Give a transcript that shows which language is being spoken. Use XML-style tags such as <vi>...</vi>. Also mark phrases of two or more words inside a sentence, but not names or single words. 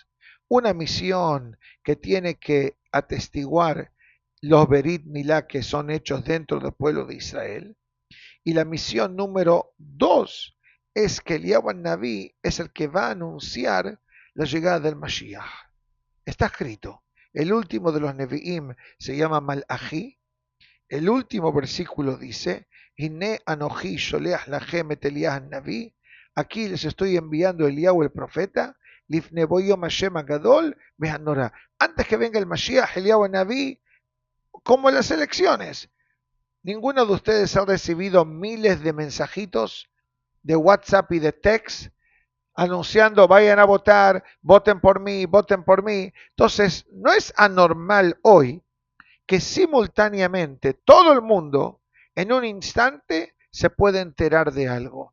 <es>Una misión que tiene que atestiguar los</es> <he>ברית מילה</he> <es>que son hechos dentro del pueblo de Israel. Y la misión número 2 es que Eliyahu Naví es el que va a anunciar la llegada del Mashiach. Está escrito. El último de los Nevi'im se llama Malachi. El último versículo dice,</es> <he>הנה אנכי שולח לכם את אליהו נביא.</he> <es>Aquí les estoy enviando a Eliyahu el profeta,</es> <he>לפני בוא יום השם הגדול והנורא.</he> <es>Antes que venga el Mashiach, Eliyahu Naví, como en las elecciones. Ninguno de ustedes ha recibido miles de mensajitos de WhatsApp y de text anunciando vayan a votar, voten por mí, voten por mí. Entonces, no es anormal hoy que simultáneamente todo el mundo en un instante se puede enterar de algo.</es>